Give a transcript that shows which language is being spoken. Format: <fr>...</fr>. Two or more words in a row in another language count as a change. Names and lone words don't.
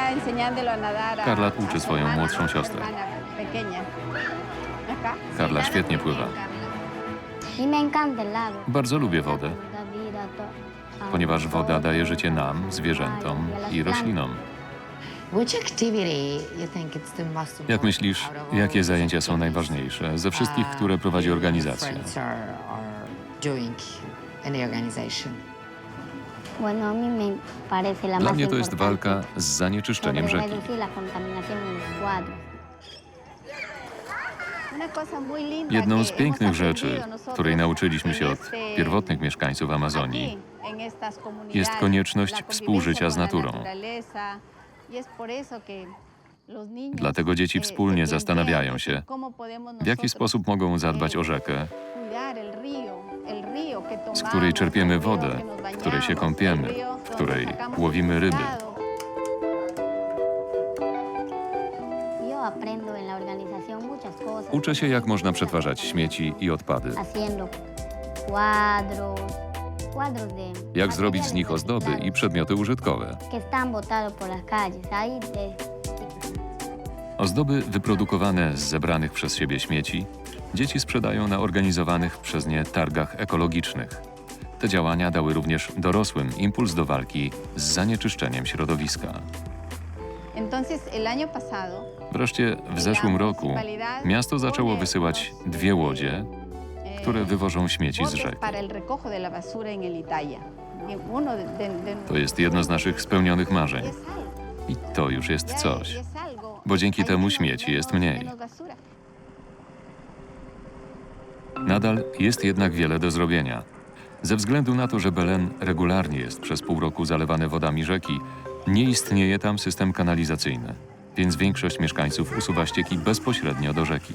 <es>enseñándolo a nadar a, Karla a</es> <pl>uczy</pl> <es>su</es> <pl>swoją</pl> <es>hermana,</es> <pl>młodszą</pl> <es>a su</es> <pl>siostrę.</pl> <es>hermana pequeña. Acá.</es> <pl>Karla świetnie pływa.</pl> <es>Y me encanta el lago.</es> <pl>Bardzo lubię wodę,</pl> <es>Da vida a</es> <pl>ponieważ woda</pl> <es>todo,</es> <pl>daje życie nam, zwierzętom i roślinom. Jak myślisz, jakie zajęcia są najważniejsze ze wszystkich, które prowadzi organizacja?</pl> <es>Bueno, a mí me parece la</es> <pl>Dla</pl> <es>más</es> <pl>mnie to jest</pl> <es>importante</es> <pl>walka z zanieczyszczeniem</pl> <es>sobre</es> <pl>rzeki.</pl> <es>reducir la contaminación en los cuadros. Una cosa muy linda</es> <pl>Jedną</pl> <es>que</es> <pl>z pięknych</pl> <es>hemos</es> <pl>rzeczy,</pl> <es>aprendido nosotros</es> <pl>której nauczyliśmy się</pl> <es>en</es> <pl>od</pl> <es>este-</es> <pl>pierwotnych mieszkańców Amazonii,</pl> <es>aquí, en estas comunidades,</es> <pl>jest konieczność</pl> <es>la convivencia</es> <pl>współżycia z</pl> <es>con la</es> <pl>naturą.</pl> <es>naturaleza. Y es por eso que los niños,</es> <pl>Dlatego dzieci wspólnie</pl> <es>se</es> <pl>zastanawiają</pl> <es>plantean</es> <pl>się,</pl> <es>cómo podemos</es> <pl>w jaki</pl> <es>nosotros,</es> <pl>sposób mogą zadbać o rzekę,</pl> <es>cuidar el río que</es> <pl>z</pl> <es>tomamos,</es> <pl>której czerpiemy</pl> <es>el río</es> <pl>wodę,</pl> <es>que nos</es> <pl>w której się</pl> <es>bañamos,</es> <pl>kąpiemy,</pl> <es>el río</es> <pl>w</pl> <es>donde</es> <pl>której</pl> <es>sacamos</es> <pl>łowimy ryby.</pl> <es>pescado. Yo aprendo en la organización muchas cosas.</es> <pl>Uczę się, jak można przetwarzać śmieci i odpady,</pl> <es>Haciendo cuadros de</es> <pl>jak zrobić z nich ozdoby i przedmioty użytkowe.</pl> <es>que están botados por las calles. Ahí</es> <pl>Ozdoby wyprodukowane z zebranych przez siebie śmieci dzieci sprzedają na organizowanych przez nie targach ekologicznych. Te działania dały również dorosłym impuls do walki z zanieczyszczeniem środowiska.</pl> <es>Entonces, el año pasado,</es> <pl>Wreszcie w zeszłym roku miasto zaczęło wysyłać 2 łodzie, które wywożą śmieci z</pl> <es>botes</es> <pl>rzek.</pl> <es>para el recojo de la basura en el Italia. Y uno</es> <pl>To jest jedno z naszych spełnionych marzeń.</pl> <es>y es algo,</es> <pl>I to już jest coś.</pl> <es>y es algo.</es> <pl>Bo dzięki</pl> <es>Hay</es> <pl>temu</pl> <es>menos-</es> <pl>śmieci jest mniej.</pl> <es>menos basura.</es> <pl>Nadal jest jednak wiele do zrobienia. Ze względu na to, że Belen regularnie jest przez pół roku zalewany wodami rzeki, nie istnieje tam system kanalizacyjny, więc większość mieszkańców usuwa ścieki bezpośrednio do rzeki.</pl>